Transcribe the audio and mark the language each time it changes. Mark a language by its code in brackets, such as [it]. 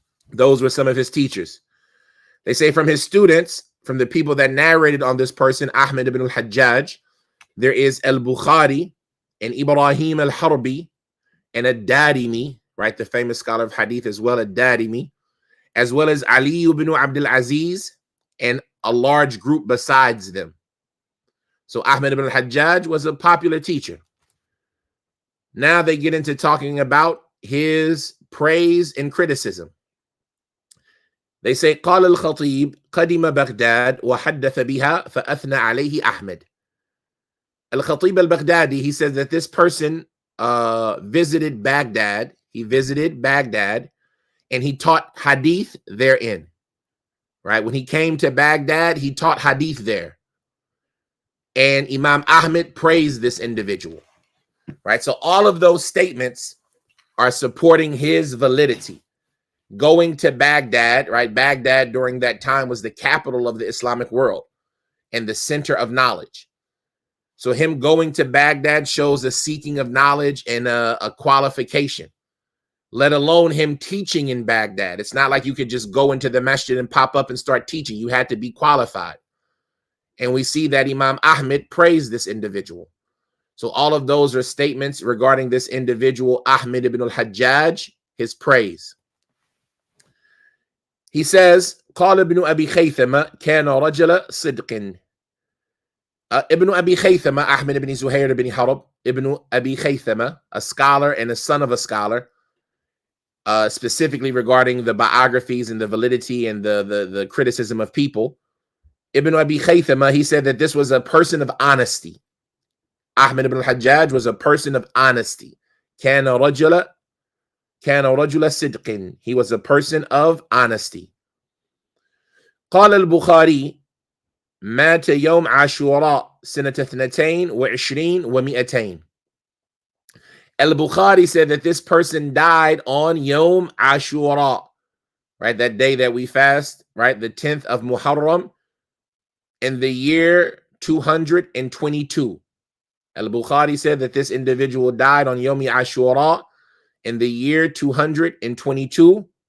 [en] Those were some of his teachers. They say from his students, from the people that narrated on this person, Ahmad ibn Al-Hajjaaj, there is Al-Bukhari and Ibrahim Al-Harbi and Ad-Darimi, right, the famous scholar of hadith as well, Ad-Darimi, as well as Ali ibn Abdul Aziz, and a large group besides them. So Ahmad ibn Al-Hajjaaj was a popular teacher. Now they get into talking about his praise and criticism. [ar] They say, قال الخطيب قدم بغداد وحدث بها فأثنى عليه أحمد. [en] Al-Khatib al-Baghdadi, he says that this person visited Baghdad. He visited Baghdad and he taught hadith therein. Right? When he came to Baghdad, he taught hadith there. And Imam Ahmed praised this individual. Right? So all of those statements are supporting his validity. going to Baghdad, right? Baghdad during that time was the capital of the Islamic world and the center of knowledge. So him going to Baghdad shows a seeking of knowledge and a qualification, let alone him teaching in Baghdad. It's not like you could just go into the masjid and pop up and start teaching. You had to be qualified. And we see that Imam Ahmed praised this individual. So all of those are statements regarding this individual, Ahmad ibn Al-Hajjaaj, his praise. [ar] He says, قال ابن أبي خيثمة كان رجل صدق. [en] Ibn Abi Khaythama, Ahmad ibn Zuhair ibn Harb, Ibn Abi Khaythama, a scholar and a son of a scholar, specifically regarding the biographies and the validity and the criticism of people. Ibn Abi Khaythama, he said that this was a person of honesty. Ahmad ibn Al-Hajjaj was a person of honesty. [ar] كان رجل صدق. [en] He was a person of honesty. [ar] قال البخاري مات يوم عاشوراء سنة 22 و200. [en] Al-Bukhari said that this person died on Yom Ashura, right? That day that we fast, right? The 10th of Muharram in the year 222. Al-Bukhari said that this individual died on Yom Ashura in the year 222.